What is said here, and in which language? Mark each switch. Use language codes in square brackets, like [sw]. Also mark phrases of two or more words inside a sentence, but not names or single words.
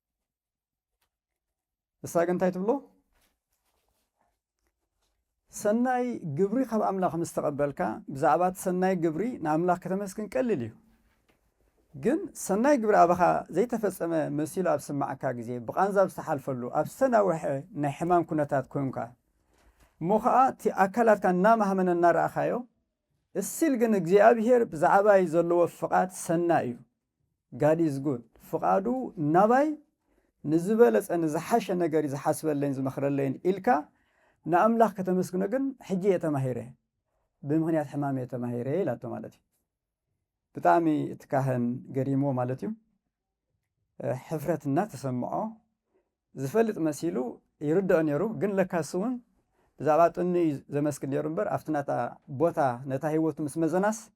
[ti] እሳ ግን እንታይ ትብሎ ሰናይ ግብሪ ካብ ኣምላኽ ምስ ተቐበልካ ብዛዕባ ሰናይ ግብሪ ንኣምላኽ ከተመስግን ቀሊል እዩ ግን ሰናይ ግብሪ ኣባኻ ዘይተፈጸመ መሲሉ ኣብ ስማዕካ ግዜ ብቓንዛ ዝተሓልፈሉ ኣብ ዝተናውሐ ናይ ሕማም ኩነታት ኮይንካ እሞ ከዓ እቲ ኣካላትካ እናማህመነ እናረኣኻዮ እስል ግን እግዚኣብሔር ብዛዕባይ ዘለዎ ፍቓድ ሰናይ እዩ [en] God is good [ti] ፍቓዱ ናባይ ንዝበለጸ ንዝሓሸ ነገር ዝሓስበለይን ዝመኽረለይን ኢልካ ንኣምላኽ ከተመስግኖ ግን ሕጂ የተማሂረ ብምኽንያት ሕማም የተማሂረ ኢላቶ ማለት እዩ ብጣዕሚ እቲ ካህን ገሪሞ ማለት እዩ ሕፍረት እናተሰምዖ ዝፈልጥ መሲሉ ይርድኦ ነይሩ ግን ለካስ እውን ብዛዕባ ጥኒ ዘመስግን ነይሩ እምበር ኣብቲ ናታ ቦታ ነታ ህይወቱ ምስ መዘናስ